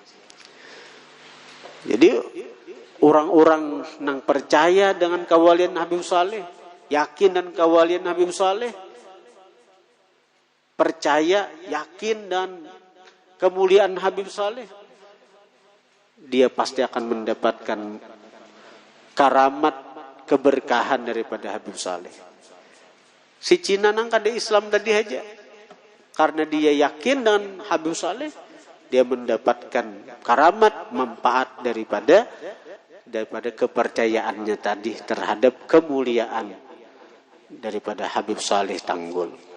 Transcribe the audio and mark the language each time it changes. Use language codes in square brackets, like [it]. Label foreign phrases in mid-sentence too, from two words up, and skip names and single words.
[id] Jadi orang-orang nang percaya dengan kewalian Habib Saleh, yakin dan kewalian Habib Saleh, percaya, yakin dan kemuliaan Habib Saleh, dia pasti akan mendapatkan karamat, keberkahan daripada Habib Saleh. Si Cina nang kada Islam tadi aja, karena dia yakin dengan Habib Saleh, dia mendapatkan karamat, manfaat daripada kepercayaannya tadi terhadap kemuliaan daripada Habib Saleh Tanggul.